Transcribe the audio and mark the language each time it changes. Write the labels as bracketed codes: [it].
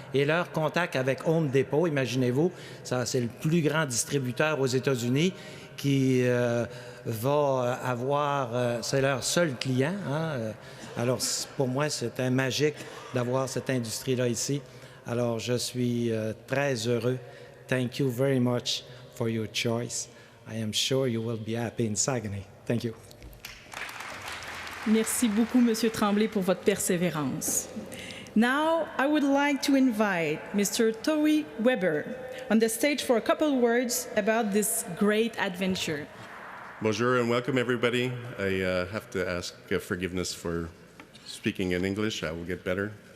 [fr] Et leur contact avec Home Depot, imaginez-vous, c'est le plus grand distributeur aux États-Unis qui va avoir, c'est leur seul client, hein. Alors, pour moi, c'était magique d'avoir cette industrie-là ici. Alors, je suis très heureux. [en] Thank you very much for your choice. I am sure you will be happy in Saguenay. Thank you. [fr] Merci beaucoup, M. Tremblay, pour votre persévérance. [en] Now, I would like to invite Mr. Towie Weber on the stage for a couple words about this great adventure. Bonjour and welcome, everybody. I have to ask forgiveness for speaking in English. I will get better.